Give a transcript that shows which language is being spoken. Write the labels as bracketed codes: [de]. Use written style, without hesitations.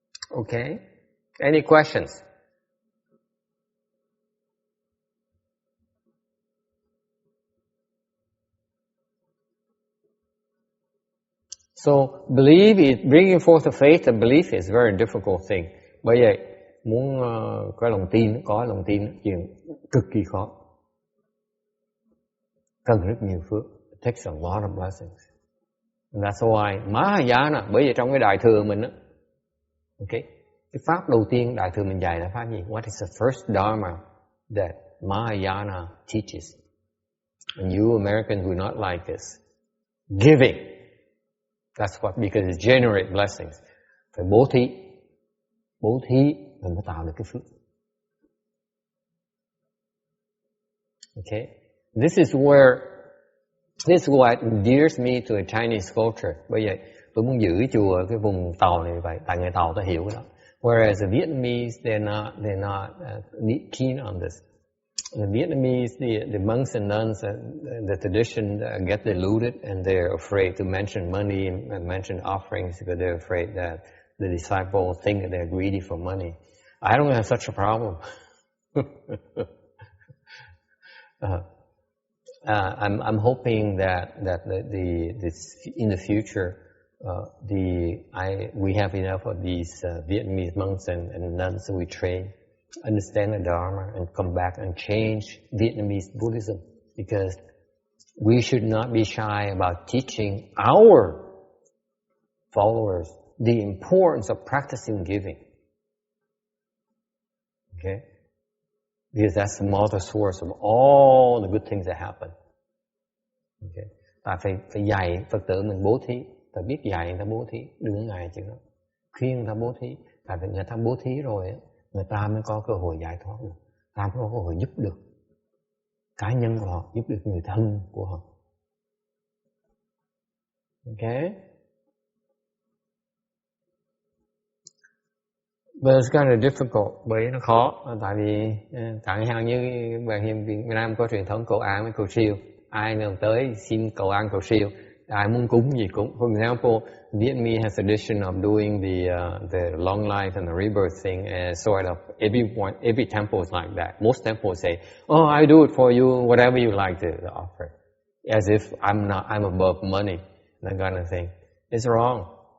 [en] Okay, any questions? So belief is bringing forth the faith. And belief is a very difficult thing. [vi] Bởi vậy muốn có lòng tin chuyện cực kỳ khó, cần rất nhiều phước. [en] It takes a lot of blessings. And that's why Mahayana, [vi] bởi vậy trong cái đại thừa mình á, okay, cái pháp đầu tiên đại thừa mình dạy là pháp gì? [en] What is the first dharma that Mahayana teaches? And you Americans will not like this. Giving. That's what, because it generates blessings. [vi] Phải bố thí mình mới tạo được cái phước. [en] Okay, this is where This is what endears me to a Chinese culture. [vi] Bởi vậy tôi muốn giữ chùa cái vùng Tàu này vậy, tại người Tàu ta hiểu cái đó. [en] Whereas the Vietnamese, they're not keen on this. The Vietnamese, the monks and nuns, the tradition get diluted, and they're afraid to mention money and mention offerings because they're afraid that the disciples think that they're greedy for money. I don't have such a problem. I'm hoping that in the future we have enough of these Vietnamese monks and nuns that we train, understand the Dharma, and come back and change Vietnamese Buddhism, because we should not be shy about teaching our followers the importance of practicing giving. Okay? Because that's the motor source of all the good things that happen. Okay. [vi] Ta phải dạy Phật tử mình bố thí, ta biết dạy người ta bố thí, đừng có ngại chuyện đó. Khuyên người ta bố thí, tại vì người ta bố thí rồi á, người ta mới có cơ hội giải thoát được, ta mới có cơ hội giúp được cá nhân của họ, giúp được người thân của họ. [en] Okay? But it's kind of difficult, [vi] bởi nó khó, tại vì chẳng hạn như bạn Việt Nam có truyền thống cầu an với cầu siêu, ai nào tới xin cầu an cầu siêu, ai muốn cúng gì cúng. [en] For example, Vietnamese has tradition of doing the long life and the rebirth thing, and sort of every temple is like that. Most temples say, "Oh, I do it for you, whatever you like to offer," as if I'm above money, that kind of thing. It's wrong.